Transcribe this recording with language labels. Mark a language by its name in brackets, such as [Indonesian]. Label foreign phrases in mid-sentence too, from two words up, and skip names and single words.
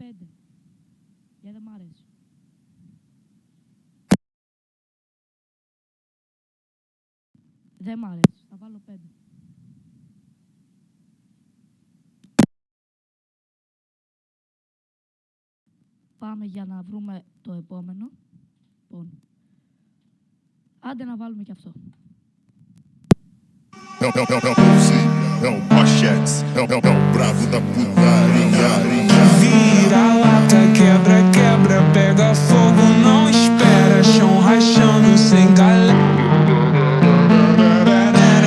[Greek] Γιατί δεν μ' αρέσει. Δεν μ' αρέσει, θα βάλω 5. Πάμε για να βρούμε το επόμενο. Λοιπόν, άντε να βάλουμε και αυτό. [Portuguese] É o Pachex, é o bravo da putaria. Vira lata, quebra, quebra, pega fogo, não espera, chão rachando sem galera.